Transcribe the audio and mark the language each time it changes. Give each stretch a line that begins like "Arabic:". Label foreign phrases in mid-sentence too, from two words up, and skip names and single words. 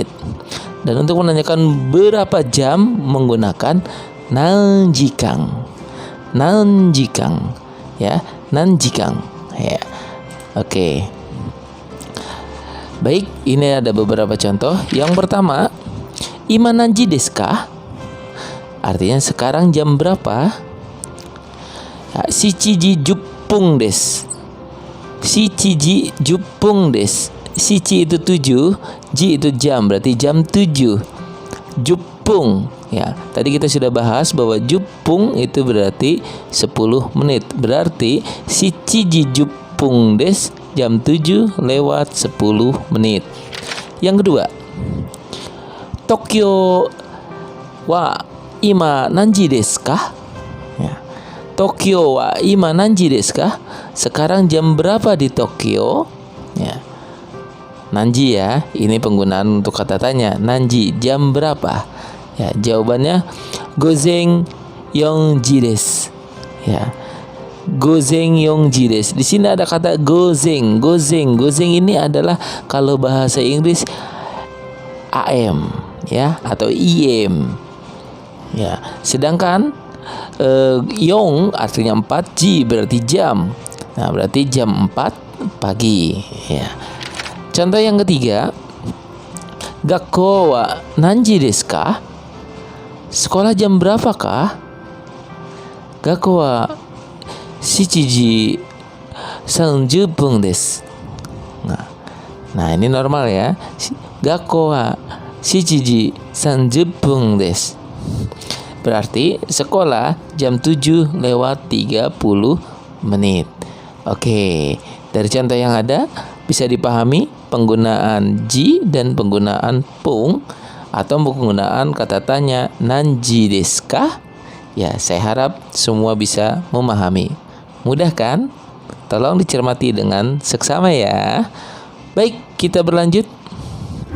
Indonesian: Dan untuk menanyakan berapa jam menggunakan nanjikang. Nanjikang ya, nanjikang ya. Oke. Baik, ini ada beberapa contoh. Yang pertama,
Japanese: 今何時ですか?
Indonesian: Artinya sekarang jam berapa?
Japanese: 七時十分です. 七時十分です.
Indonesian: Shichi itu 7, ji itu jam, berarti jam 7. Juppung ya. Tadi kita sudah bahas bahwa juppung itu berarti 10 menit. Berarti
Japanese: 七時十分です,
Indonesian: jam 7 lewat 10 menit.
Japanese: Yang kedua, 東京は今何時ですか? Ya. 東京は今何時ですか?
Indonesian: Sekarang jam berapa di Tokyo? Ya. Nanji ya, ini penggunaan untuk kata tanya. Nanji, jam berapa? Ya, jawabannya
Japanese: 午前四時です.
Indonesian: Ya.
Japanese: 午前四時です.
Indonesian: Di sini ada kata gozen. Gozen ini adalah kalau bahasa Inggris AM ya atau IM. Ya, sedangkan yong artinya 4, ji berarti jam. Nah, berarti jam 4 pagi ya. Contoh yang ketiga,
Japanese: 学校は何時ですか?
Indonesian: Sekolah jam berapa kah?
Japanese: 学校は七時30分です.
Indonesian: Nah, ini normal ya.
Japanese: 学校は七時30分です.
Indonesian: Berarti sekolah jam 7 lewat 30 menit. Oke, dari contoh yang ada bisa dipahami penggunaan ji dan penggunaan pung atau penggunaan kata tanya
Japanese: 何時ですか?
Indonesian: Ya, saya harap semua bisa memahami. Mudah kan? Tolong dicermati dengan seksama ya. Baik, kita berlanjut.